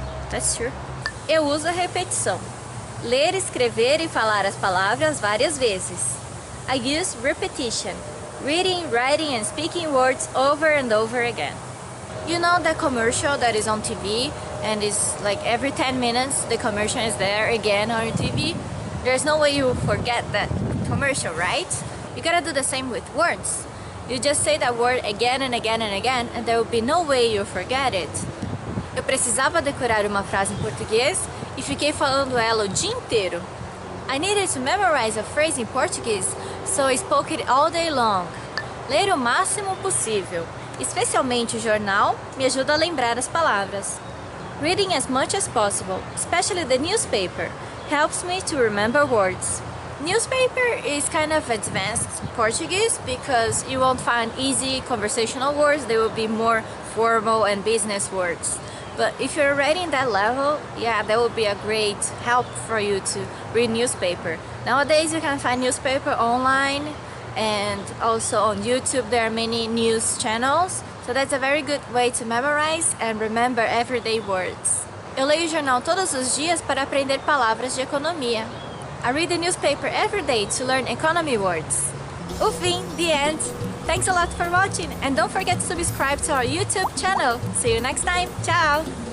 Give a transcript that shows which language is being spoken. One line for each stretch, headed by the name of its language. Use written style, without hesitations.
English: That's true.
Portuguese: Eu uso a repetição. Ler, escrever e falar as palavras várias vezes.
English: I use repetition. Reading, writing and speaking words over and over again. You know the commercial that is on TV and is like every 10 minutes the commercial is there again on TV? There's no way you forget that commercial, right? You gotta do the same with words. You just say that word again and again and again and there will be no way you forget it.
Portuguese: Eu precisava decorar uma frase em português e fiquei falando ela o dia inteiro.
English: I needed to memorize a phrase in Portuguese, so I spoke it all day long.
Portuguese: Ler o máximo possível, especialmente o jornal, me ajuda a lembrar as palavras.
English: Reading as much as possible, especially the newspaper, helps me to remember words. Newspaper is kind of advanced Portuguese because you won't find easy conversational words, they will be more formal and business words. But if you're already in that level, yeah, that would be a great help for you to read newspaper. Nowadays you can find newspaper online and also on YouTube there are many news channels. So that's a very good way to memorize and remember everyday words.
Portuguese: Eu leio o jornal todos os dias para aprender palavras de economia.
English: I read the newspaper every day to learn economy words. O fim, the end. Thanks a lot for watching and don't forget to subscribe to our YouTube channel. See you next time. Ciao!